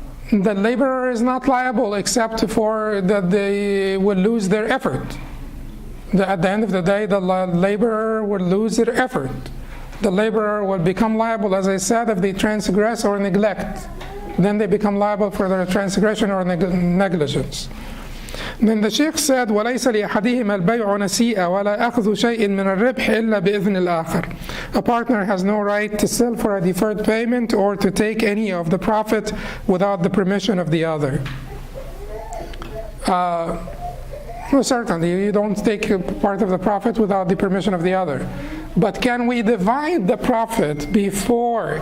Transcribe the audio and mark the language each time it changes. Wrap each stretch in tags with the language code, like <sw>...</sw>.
<en>The laborer is not liable except for that they will lose their effort. At the end of the day, the laborer will lose their effort. The laborer will become liable, as I said, if they transgress or neglect. Then they become liable for their transgression or negligence. Then the Sheikh said,</en> <ar>وَلَيْسَ لِأَحَدِهِمَا الْبَيْعُ نَسِيئًا وَلَا أَخْذُ شَيْءٍ مِنَ الرِّبْحِ إِلَّا بِإِذْنِ الْآخَرِ.</ar> <en>A partner has no right to sell for a deferred payment or to take any of the profit without the permission of the other. Well, certainly, you don't take part of the profit without the permission of the other. But can we divide the profit before?</en>